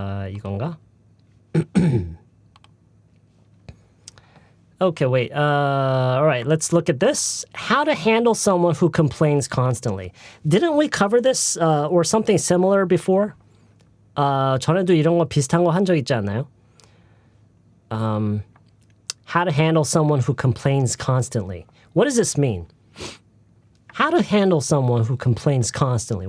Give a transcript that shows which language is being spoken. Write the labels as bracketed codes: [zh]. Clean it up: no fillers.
[ko] 이건가? [en] Okay, wait. All right, let's look at this. How to handle someone who complains constantly. Didn't we cover this or something similar before? [ko] 전에도 이런 거 비슷한 거 한 적 있지 않나요? [en] How to handle someone who complains constantly. What does this mean? How to handle someone who complains constantly.